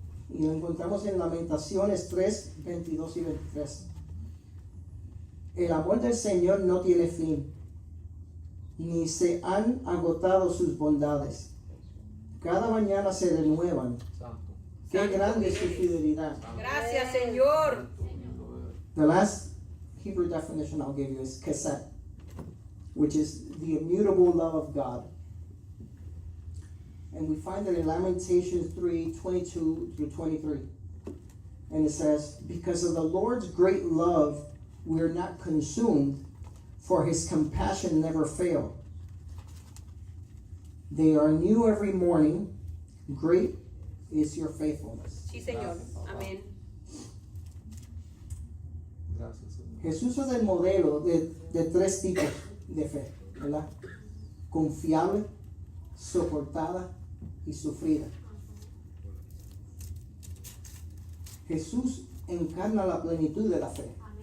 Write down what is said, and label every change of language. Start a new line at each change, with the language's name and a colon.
Spanish: Y lo encontramos en Lamentaciones 3, 22 y 23. El amor del Señor no tiene fin, ni se han agotado sus bondades. Cada mañana se renuevan. Santo. Qué Santo grande es su eres. fidelidad. Gracias, Señor.
English: The last Hebrew definition I'll give you is kesed, which is the immutable love of God. And we find it in Lamentations 3, 22 through 23. And it says, because of the Lord's great love, we are not consumed, for his compassion never fail. They are new every morning. Great is your faithfulness.
Spanish: Sí, Señor. Amén. Gracias, Señor. Jesús es el modelo de tres tipos de fe, ¿verdad? Confiable, soportada y sufrida. Jesús encarna la plenitud de la fe.